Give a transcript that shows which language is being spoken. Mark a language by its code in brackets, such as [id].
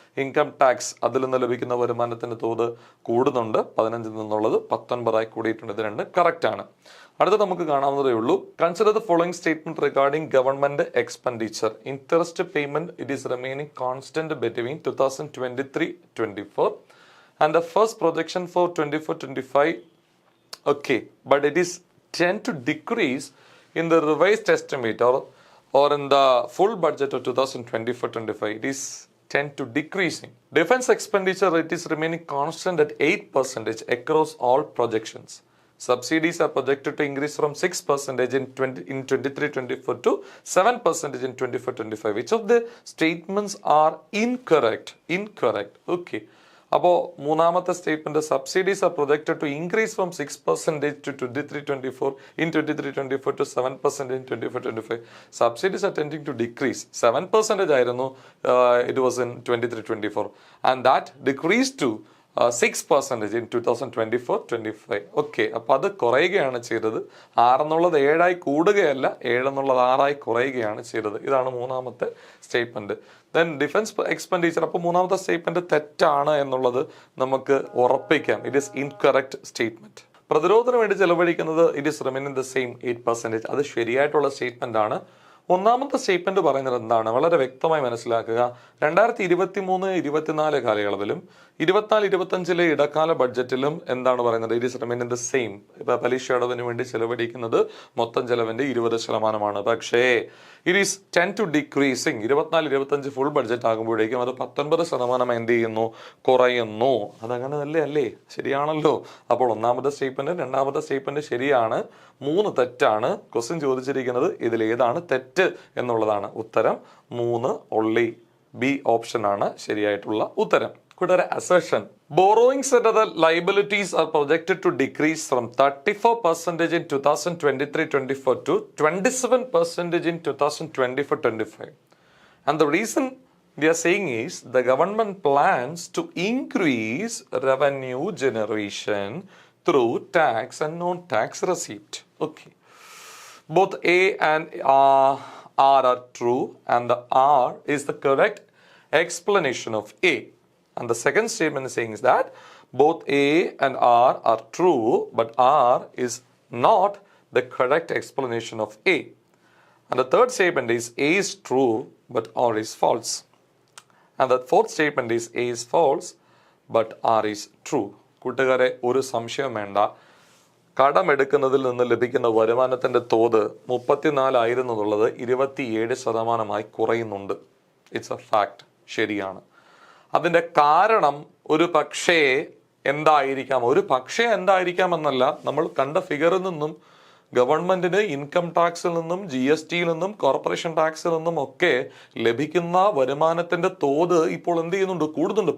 [ml] Income tax, അതിൽ നിന്ന് ലഭിക്കുന്ന വരുമാനത്തിന്റെ തോത് കൂടുന്നുണ്ട്, 15 നിന്നുള്ളത് 19 കൂടിയിട്ടുണ്ട്. ഇത് രണ്ട് കറക്റ്റ് ആണ്. അടുത്ത നമുക്ക് കാണാവുന്നതേ ഉള്ളൂ. [en] Consider the following statement regarding government expenditure. Interest payment, it is remaining constant between 2023-24 and the first projection for 24-25. Okay, but it is tend to decrease in the revised estimate or in the full budget of 2024-25. It is tend to decreasing. Defense expenditure, it is remaining constant at 8% across all projections. Subsidies are projected to increase from 6% in 23-24 to 7% in 24-25. Which of the statements are incorrect? Okay. [ml] അപ്പോൾ മൂന്നാമത്തെ statement, [en] Subsidies are projected to increase from 6% to 23-24 in 23-24 to 7% in 24-25. Subsidies are tending to decrease. 7% [ml] ആയിരുന്നു [en] It was in 23-24 and that decreased to 6% in 2024-25. [ml] Okay, അപ്പോൾ അത് കുറയുകയാണ് ചെയ്തത്. 6 എന്നുള്ളത് 7 കൂടുകയല്ല, 7 എന്നുള്ളത് 6 കുറയുകയാണ് ചെയ്തത്. ഇതാണ് മൂന്നാമത്തെ സ്റ്റേറ്റ്മെന്റ്. [en] then defence expenditure, [ml] അപ്പോൾ മൂന്നാമത്തെ സ്റ്റേറ്റ്മെന്റ് തെറ്റാണ് എന്നുള്ളത് നമുക്ക് ഉറപ്പിക്കാം. [en] It is incorrect statement. [ml] പ്രതിരോധത്തിന് വേണ്ടി ചെലവഴിക്കുന്നത് [en] It is remaining the same 8%. [ml] അത് ശരിയായിട്ടുള്ള സ്റ്റേറ്റ്മെന്റ് ആണ്. ഒന്നാമത്തെ സ്റ്റേറ്റ്മെന്റ് പറയുന്നത് എന്താണ്? വളരെ വ്യക്തമായി മനസ്സിലാക്കുക. 2023-24 കാലയളവിലും 24-25 ഇടക്കാല ബഡ്ജറ്റിലും എന്താണ് പറയുന്നത്? [en] It is remaining the same. [ml] ഇപ്പൊ പലിശ അടവിന് വേണ്ടി ചെലവഴിക്കുന്നത് മൊത്തം ചെലവിന്റെ 20%. പക്ഷേ [en] It is tend to decreasing. [ml] 24-25 full budget ആകുമ്പോഴേക്കും അത് 19% എന്ത് ചെയ്യുന്നു? കുറയുന്നു. അതങ്ങനെ തന്നെ അല്ലേ? ശരിയാണല്ലോ. അപ്പോൾ ഒന്നാമത്തെ സ്റ്റേറ്റ്മെന്റ്, രണ്ടാമത്തെ സ്റ്റേറ്റ്മെന്റ് ശരിയാണ്, 3 തെറ്റാണ്. ക്വസ്റ്റ്യൻ ചോദിച്ചിരിക്കുന്നത് ഇതിൽ ഏതാണ് തെറ്റ് എന്നുള്ളതാണ്. ഉത്തരം 3 only. ബി ഓപ്ഷൻ ആണ് ശരിയായിട്ടുള്ള ഉത്തരം. കൂടാതെ [en] assertion, borrowings and other liabilities are projected to decrease from 34% in 2023-24 to 27% in 2024-25. And the reason we are saying is the government plans to increase revenue generation through tax and non-tax receipt. Okay. Both A and R are true, and the R is the correct explanation of A. And the second statement is saying is that both A and R are true, but R is not the correct explanation of A. And the third statement is A is true, but R is false. And the fourth statement is A is false, but R is true. [ml] കൂട്ടുകാരെ, ഒരു സംശയം വേണ്ട. കടമെടുക്കുന്നതിൽ നിന്ന് ലഭിക്കുന്ന വരുമാനത്തിന്റെ തോത് 34 ആയിരുന്നുള്ളത് 27% കുറയുന്നുണ്ട്. [en] It's a fact. [ml] ശരിയാണ്. അതിൻ്റെ കാരണം ഒരു പക്ഷേ എന്തായിരിക്കാം എന്നല്ല, നമ്മൾ കണ്ട ഫിഗറിൽ നിന്നും ഗവൺമെന്റിന് ഇൻകം ടാക്സിൽ നിന്നും GSTയിൽ നിന്നും കോർപ്പറേഷൻ ടാക്സിൽ നിന്നും ഒക്കെ ലഭിക്കുന്ന വരുമാനത്തിന്റെ തോത് ഇപ്പോൾ എന്ത് ചെയ്യുന്നുണ്ട്? കൂടുന്നുണ്ട്.